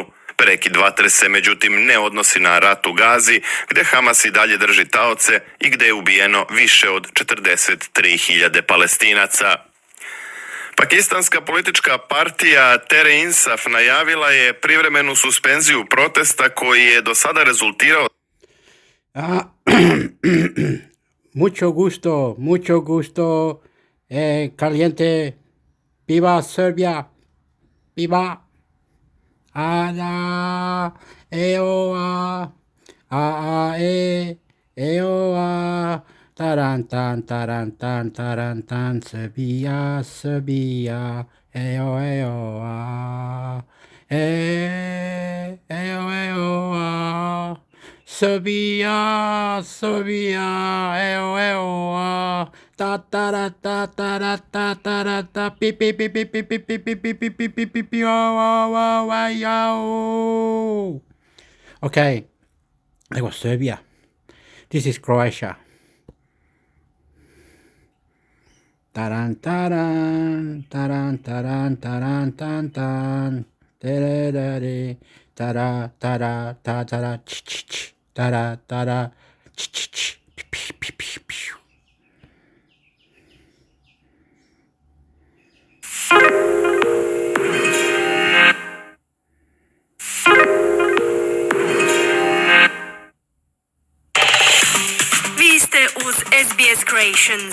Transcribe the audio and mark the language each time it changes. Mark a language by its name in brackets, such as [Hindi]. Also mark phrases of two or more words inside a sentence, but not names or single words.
[Serbian] Prekid vatre se međutim ne odnosi na rat u Gazi, gde Hamas i dalje drži taoce i gde je ubijeno više od 43.000 Palestinaca. Pakistanska politička partija Tehreek Insaf najavila je privremenu suspenziju protesta koji je do sada rezultirao [Spanish] mucho gusto, caliente, viva Serbia, viva, ala, eoa, eoa, tarantan, tarantan, tarantan, Serbia, Serbia, eo, eoa, eo, eoa, Serbia, Serbia, eo, eoa, ta ta ta ta ta ta ta ta pi pi pi pi pi pi pi pi pi pi pi pi pi pi [English] Okay, that was Serbia. This is Croatia. Taran taran taran taran taran tan tan tererere tara tara ta tara ch ch ch tara tara ch ch ch pi pi pi pi. [Serbian] Vi ste uz SBS Creation.